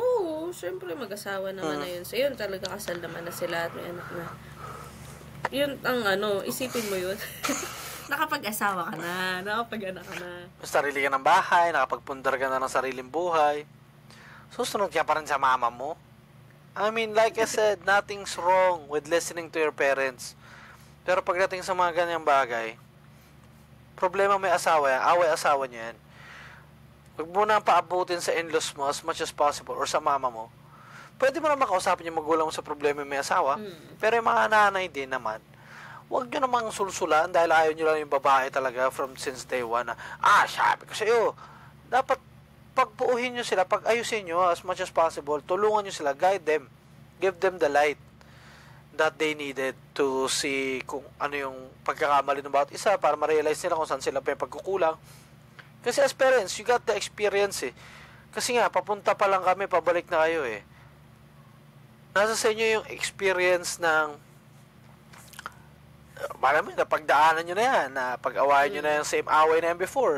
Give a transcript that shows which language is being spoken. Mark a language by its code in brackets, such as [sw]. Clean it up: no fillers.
[tl] Oo, syempre mag-asawa naman na yun. So, yun talaga kasal naman na sila at may anak na. Yun ang isipin mo yun. Nakapag-asawa ka na, nakapag-anak ka na. Sarili ka ng bahay, nakapagpundar ka na ng sariling buhay. Susunod ka pa rin sa mama mo. [en] I mean, like I said, nothing's wrong with listening to your parents. [tl] Pero pagdating sa mga ganyang bagay, problema may asawa yan, away asawa niya yan. Huwag mo na paabutin sa in-laws mo [en] as much as possible [tl] or sa mama mo. Pwede mo na makausapin yung magulang mo sa problema may asawa. Pero yung mga nanay din naman, huwag nyo namang sulsulan dahil ayaw nyo lang yung babae talaga from since day one na, sabi ko sa'yo, dapat pagpuuhin nyo sila, pag-ayusin nyo as much as possible, tulungan nyo sila, [en] guide them, give them the light that they needed to see [tl] kung ano yung pagkakamali ng bawat isa para ma-realize nila kung saan sila pa yung pagkukulang. [en] Kasi as parents, you got the experience eh. [tl] Kasi nga, papunta pa lang kami, pabalik na kayo eh. Nasa sa inyo yung experience ng marami na pagdaanan nyo na yan, na pag-awayan nyo na yung same away na yan before.